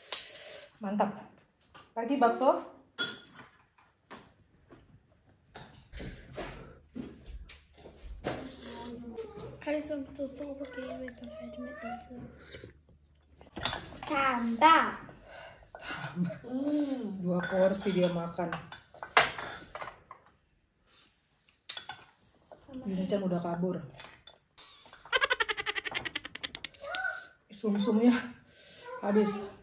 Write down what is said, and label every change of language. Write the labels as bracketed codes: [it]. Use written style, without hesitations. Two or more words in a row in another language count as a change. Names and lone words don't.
[id] Mantap. Lagi bakso. [sv] som så tråkig, jag vet inte vad med det. [id] Tambah. 2 porsi dia makan. Vincent udah kabur. Sum-sumnya habis.